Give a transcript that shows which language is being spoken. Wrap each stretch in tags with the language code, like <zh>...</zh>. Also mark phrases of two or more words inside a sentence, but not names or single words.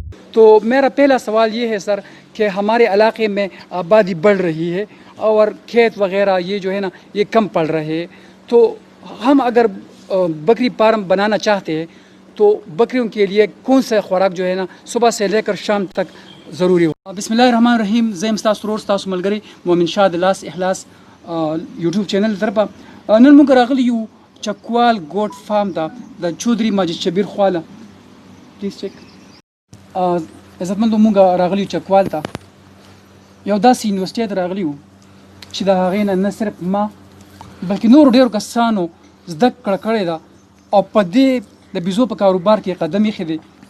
<ur>تو میرا پہلا سوال یہ ہے سر کہ ہمارے علاقے میں آبادی بڑھ رہی ہے اور کھیت وغیرہ یہ جو ہے نا یہ کم پڑ رہے ہیں، تو ہم اگر بکری فارم بنانا چاہتے ہیں تو بکریوں کے لیے کون سا خوراک جو ہے نا صبح سے لے کر شام تک ضروری ہو؟</ur> <ar>بسم اللہ الرحمن الرحیم.</ar> <ps>زیم ستاسو ورور ستاسو ملګری مومن شاه د لاس اخلاص یوټیوب چینل طرفه نن موږ راغلی یو چکوال ګوټ فارم ته د چودري ماجد شبیر خواله.</ps> <en>please check.</en> <ps>عزتمندو موږ راغلی یو چکوال ته یو داسې یونیورسټۍ ته راغلی یو چې د هغې نه نه صرف ما بلکې نورو ډېرو کسانو زده کړه کړې ده او په دې د بیزو په کاروبار کې قدم ایښی دی.</ps>